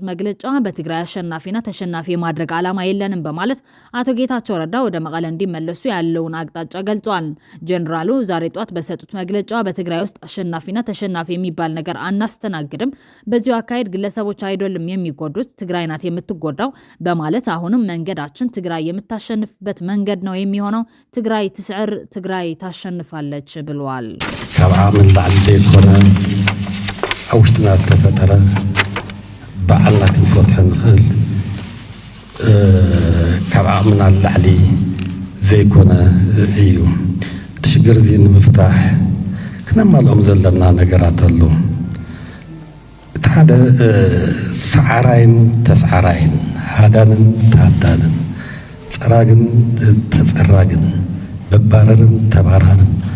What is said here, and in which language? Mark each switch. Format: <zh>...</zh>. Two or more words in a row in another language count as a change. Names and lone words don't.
<am>መግለጫ በትግራይ አሸናፊና ተሸናፊ የማድረግ ዓላማ የለንም በማለት አቶ ጌታቸው ረዳ ወደ መቀለ እንዲመለሱ ያለውን አቅጣጫ ገልጿል። ጀነራሉ ዛሬ ጧት በሰጡት መግለጫ በትግራይ ውስጥ አሸናፊና ተሸናፊ የሚባል ነገር አናስተናግድም፣ በዚሁ አካሄድ ግለሰቦች አይደሉም የሚጎዱት፣ ትግራይ ናት የምትጎዳው በማለት አሁንም መንገዳችን ትግራይ የምታሸንፍበት መንገድ ነው የሚሆነው፣ ትግራይ ትስዕር፣ ትግራይ ታሸንፋለች ብለዋል።</am> <ti>ካብዓ ምን ላዕሊ ዘይኮነ አውሽትና ተፈጠረ በዓልና ክንፈትሕ ንኽእል ካብዓ ምን ላዕሊ ዘይኮነ እዩ። እቲ ሽግር እዚ ንምፍታሕ ክነማልኦም ዘለና ነገራት ኣሎ። እቲ ሓደ ሰዓራይን ተሰዓራይን፣ ሃዳንን ተሃዳንን፣ ፀራግን ተፀራግን፣ መባረርን ተባራርን</ti>